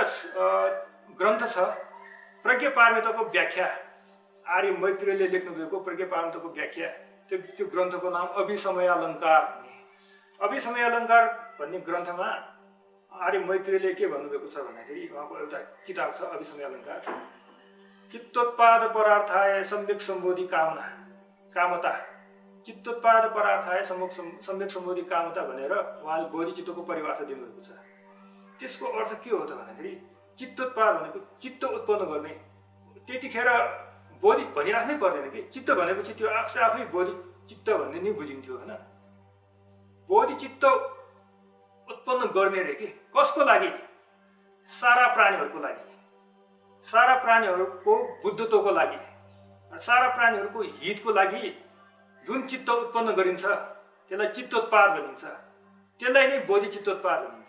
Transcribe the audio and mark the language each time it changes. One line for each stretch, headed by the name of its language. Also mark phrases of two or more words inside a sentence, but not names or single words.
Nepali: ग्रन्थ छ प्रज्ञा पारमिताको व्याख्या आर्य मैत्रेयले लेख्नुभएको प्रज्ञा पारमिताको व्याख्या त्यो ग्रन्थको नाम अभिसमयालङ्कार अभिसमयालङ्कार भन्ने ग्रन्थमा आर्य मैत्रेयले के भन्नुभएको छ भन्दाखेरि उहाँको एउटा किताब छ अभिसमयालङ्कार
Sanskrit: चित्तोत्पाद परार्थाय सम्यक सम्बोधि कामता चित्तोत्पाद परार्थाय सम्यक सम्बोधि कामता
Nepali: भनेर उहाँले बोधिचित्तको परिभाषा दिनुभएको छ। त्यसको अर्थ के हो त भन्दाखेरि चित्तोत्पाद भनेको चित्त उत्पन्न गर्ने त्यतिखेर बोधि भनिराख्नै पर्दैन कि चित्त भनेपछि त्यो आफै बोधिचित्त भन्ने नै बुझिन्थ्यो होइन। बोधिचित्त उत्पन्न गर्ने रे कि कसको लागि सारा प्राणीहरूको लागि सारा प्राणीहरूको बुद्धत्वको लागि सारा प्राणीहरूको हितको लागि जुन चित्त उत्पन्न गरिन्छ त्यसलाई चित्तोत्पाद भनिन्छ त्यसलाई नै बोधिचित्तोत्पाद भनिन्छ।